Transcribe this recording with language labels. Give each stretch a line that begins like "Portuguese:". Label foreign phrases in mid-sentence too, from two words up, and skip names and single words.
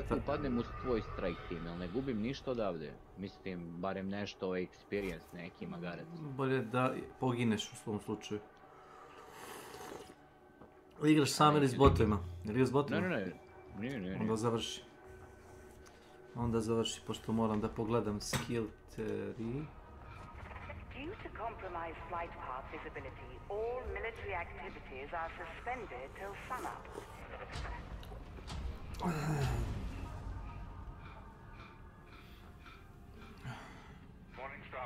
Serbian: Iako upadnem u tvoj
English: strike team,
Serbian: jel ne gubim ništa odavde? Mislim, barem nešto experience neki magarac. Bolje da pogineš u svom slučaju. Igraš sam ili s botovima? Ili s botovima? Ne. Onda završi. Onda završi, pošto moram da pogledam skill 3.
English: Due to compromised flight path visibility, all military activities are suspended till sunup. Morning Star.